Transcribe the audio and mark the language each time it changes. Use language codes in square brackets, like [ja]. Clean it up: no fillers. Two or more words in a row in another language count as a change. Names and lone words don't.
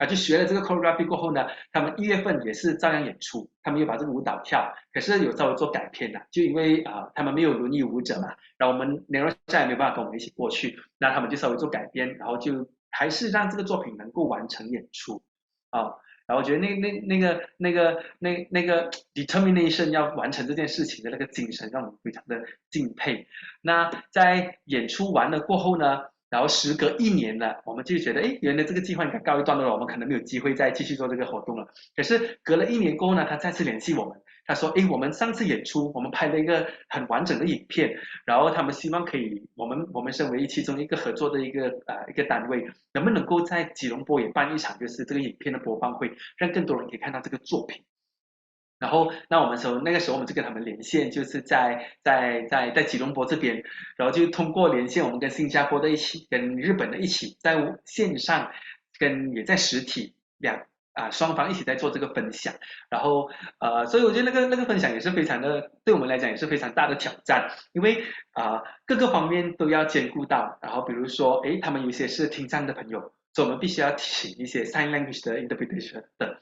[zh] 就學了這個 choreography 過後呢，他們1月份也是照樣演出，他們又把這個舞蹈跳，可是有稍微做改編啦，就因為他們沒有輪椅舞者嘛，然後我們Nerosha也沒有辦法跟我們一起過去，那他們就稍微做改編，然後就還是讓這個作品能夠完成演出然後我覺得那個 determination 要完成這件事情的那個精神，讓我們非常的敬佩。那在演出完了過後呢，然後時隔1年了，我們就覺得原來這個計劃應該告一段落了，我們可能沒有機會再繼續做這個活動了。可是隔了1年過後呢，他再次聯繫我們，他說我們上次演出我們拍了一個很完整的影片，然後他們希望可以我們身為其中一個合作的一個單位，能不能夠在吉隆坡也辦一場就是這個影片的播放會，讓更多人可以看到這個作品。然后，那那个时候我们就跟他们连线，就是在吉隆坡这边，然后就通过连线，我们跟新加坡的一起，跟日本的一起，在线上也在实体双方一起在做这个分享，然后所以我觉得那个分享也是非常的，对我们来讲也是非常大的挑战，因为各个方面都要兼顾到，然后比如说，诶，他们有一些是听障的朋友，所以我们必须要请一些 [en] sign language [zh] 的 interpretation 的。